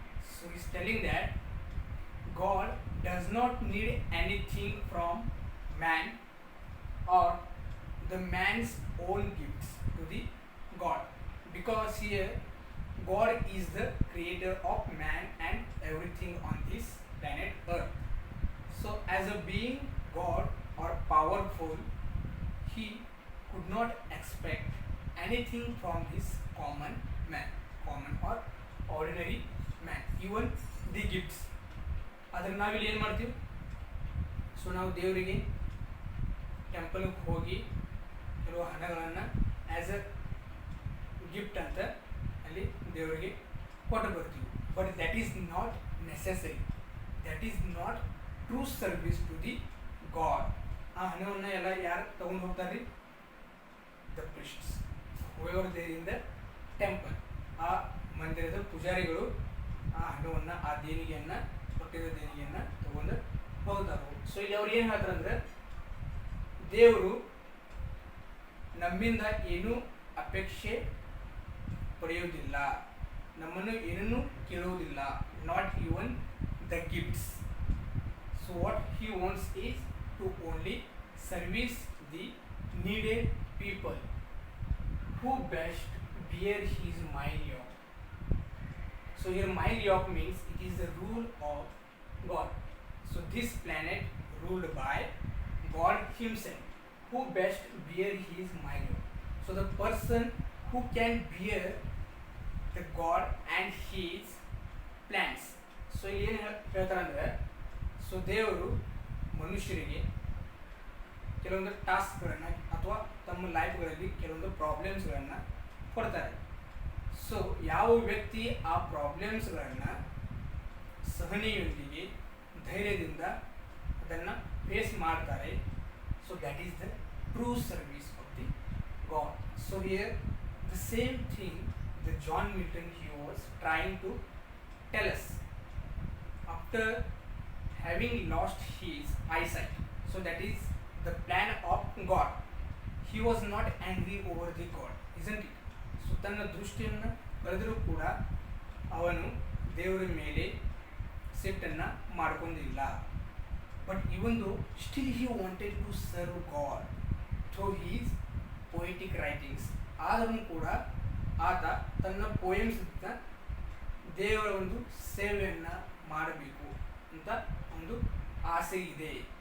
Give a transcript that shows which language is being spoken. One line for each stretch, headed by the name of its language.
English: So he's telling that God does not need anything from man or the man's own gifts to the God, because here God is the creator of man and everything on this planet Earth. So as a being God or powerful, he could not expect anything from this common man, common or ordinary man, even the gifts.
Kannada: ಆದರೆ ನಾವಿಲ್ಲಿ ಏನು ಮಾಡ್ತೀವಿ? So ನಾವು ದೇವರಿಗೆ ಟೆಂಪಲ್ಗೆ ಹೋಗಿ ಕೆಲವು ಹಣಗಳನ್ನು as a gift ಅಂತ ಅಲ್ಲಿ ದೇವರಿಗೆ ಕೊಟ್ಟು ಬರ್ತೀವಿ.
English: But that is not necessary. That is not true service to the God.
Kannada: ಆ ಹಣವನ್ನು ಎಲ್ಲ ಯಾರು ತೊಗೊಂಡು ಹೋಗ್ತಾರೆ? The ಪ್ರಿಸ್ಟ್ಸ್, whoever there in the temple. ಆ ಮಂದಿರದ ಪೂಜಾರಿಗಳು ಆ ಹಣವನ್ನು ಆ ದೇಣಿಗೆಯನ್ನು ಕೊಟ್ಟಿರೋ ದೇಣಿಗೆಯನ್ನು ತಗೊಂಡು ಹೋಗ್ತಾರೆ. ಸೊ ಇಲ್ಲಿ ಅವ್ರು ಏನು ಹೇಳ್ತಾರೆ ಅಂದರೆ, ದೇವರು ನಮ್ಮಿಂದ ಏನೂ ಅಪೇಕ್ಷೆ ಪಡೆಯುವುದಿಲ್ಲ, ನಮ್ಮನ್ನು ಏನನ್ನೂ ಕೇಳುವುದಿಲ್ಲ, not even the gifts.
English: So what he wants is to only service the needed people who best bear his mild yoke. So here mild yoke means it is the rule of God. So this planet ruled by God himself, who best bear his mild yoke. So the person who can bear the God and his plans.
Kannada: So ಏನು ಹೇಳ್ತಾರೆ ಅಂದರೆ, so ದೇವರು ಮನುಷ್ಯರಿಗೆ ಕೆಲವೊಂದು ಟಾಸ್ಕ್ಗಳನ್ನು ಅಥವಾ ತಮ್ಮ ಲೈಫ್ಗಳಲ್ಲಿ ಕೆಲವೊಂದು ಪ್ರಾಬ್ಲಮ್ಸ್ಗಳನ್ನು ಕೊಡ್ತಾರೆ. ಸೊ ಯಾವ ವ್ಯಕ್ತಿ ಆ ಪ್ರಾಬ್ಲಮ್ಸ್ಗಳನ್ನು ಸಹನೆಯೊಂದಿಗೆ ಧೈರ್ಯದಿಂದ ಅದನ್ನು ಫೇಸ್ ಮಾಡ್ತಾರೆ, so that is the true service of the god.
English: So here the same thing the John Milton he was trying to tell us after having lost his eyesight. So that is the plan of God. He was not angry over the God, isn't it?
Kannada: So ತನ್ನ ದೃಷ್ಟಿಯನ್ನು ಕಳೆದರೂ ಕೂಡ ಅವನು ದೇವರ ಮೇಲೆ ಸಿಟ್ಟನ್ನು ಮಾಡ್ಕೊಂಡಿಲ್ಲ.
English: But ಇವೊಂದು still he wanted to serve God through his poetic writings.
Kannada: ಆದರೂ ಕೂಡ ಆತ ತನ್ನ ಪೋಯಮ್ಸ್ನ ದೇವರ ಒಂದು ಸೇವೆಯನ್ನು ಮಾಡಬೇಕು ಅಂತ ಒಂದು ಆಸೆ ಇದೆ.